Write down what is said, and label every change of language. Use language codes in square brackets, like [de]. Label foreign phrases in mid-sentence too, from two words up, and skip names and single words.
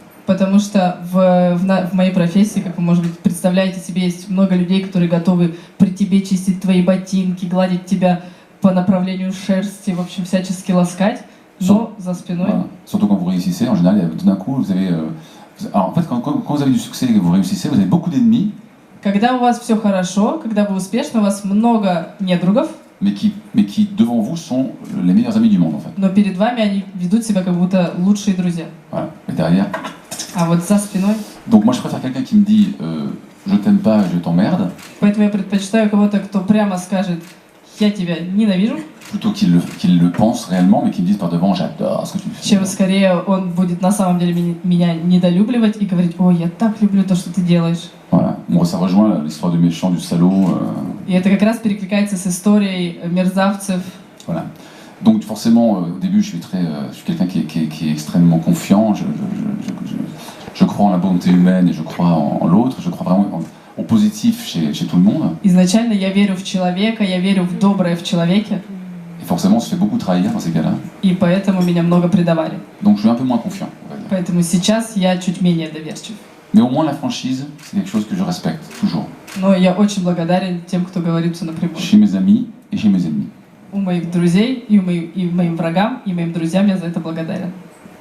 [ru] Потому что в моей профессии, как вы, может быть, представляете себе, есть много людей, которые готовы при тебе чистить твои ботинки, гладить тебя по направлению шерсти, в общем, всячески ласкать, но за спиной. [fr] Voilà. Surtout quand vous réussissez, en général, tout d'un coup, vous avez... Alors en fait, quand vous avez du succès et que vous réussissez, vous avez beaucoup d'ennemis, [ru] Когда у вас все хорошо, когда вы успешны, у вас много недругов, [fr] mais qui, devant vous, sont les meilleurs amis du monde, en fait. [ru] но перед вами они ведут себя как будто лучшие друзья. [fr] Voilà. Et derrière... [ru] А вот за спиной. [fr] Donc moi, je préfère quelqu'un qui me dit je t'aime pas, je t'emmerde, [ru] Поэтому я предпочитаю кого-то, кто прямо скажет «я тебя ненавижу», [fr] plutôt qu'il le pense réellement, mais qu'il me dise par devant j'adore ce que tu fais. [ru] чем скорее он будет на самом деле меня недолюбливать и говорить «ой, я так люблю то, что ты делаешь». [fr] Voilà. Bon, ça rejoint l'histoire du méchant, du salaud. [ru] И это как раз перекликается с историей мерзавцев. [fr] Voilà. Donc forcément, au début, je suis quelqu'un qui est extrêmement confiant. Je crois en la bonté humaine et je crois en l'autre. Je crois vraiment au positif chez tout le monde. [ru] Изначально я верю в человека, я верю в доброе в человеке, [fr] Et forcément, on se fait beaucoup trahir dans ces cas-là. [ru] и поэтому меня много предавали. [fr] Donc je suis un peu moins confiant, on va dire. [ru] Поэтому сейчас я чуть менее доверчив. [fr] Mais au moins la franchise, c'est quelque chose que je respecte toujours. [ru] Но я очень благодарен тем, кто говорит все напрямую. [fr] Chez mes amis et chez mes ennemis. [ru] У моих друзей, и моим врагам, и моим друзьям я за это благодарен.